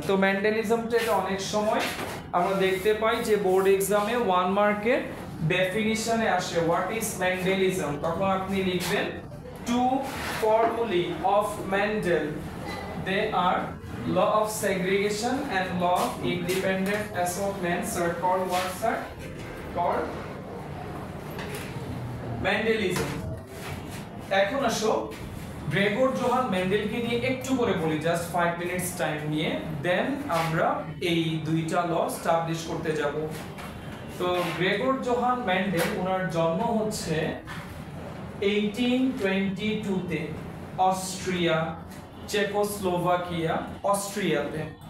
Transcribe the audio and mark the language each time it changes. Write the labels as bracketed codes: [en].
[bn] তো মেন্ডেলিজমটা এটা অনেক সময় আমরা দেখতে পাই যে বোর্ড এক্সামে 1 মার্কের ডেফিনিশনে আসে [en] What is Mendelism. তখন আপনি লিখবেন two formulae of Mendel, they are law of segregation and law of independent assortments are called what sir? Called Mendelism. [bn] এখন আসো গ্রেগর জোহান মেন্ডেলকে নিয়ে একটু করে বলি, জাস্ট 5 মিনিটস টাইম নিয়ে, দেন আমরা এই দুইটা ল এস্টাবলিশ করতে যাব। তো গ্রেগর জোহান মেন্ডেল, ওনার জন্ম হচ্ছে 1822 তে অস্ট্রিয়া, চেকোস্লোভাকিয়া, অস্ট্রিয়াতে।